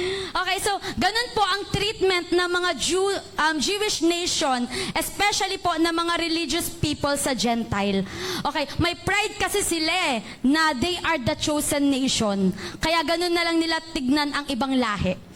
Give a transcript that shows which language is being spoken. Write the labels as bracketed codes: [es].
[tl] Okay, so ganun po ang treatment ng mga Jewish nation, especially po ng mga religious people sa Gentile. Okay, may pride kasi sila na [en] they are the chosen nation. [tl] Kaya ganun na lang nila tignan ang ibang lahi.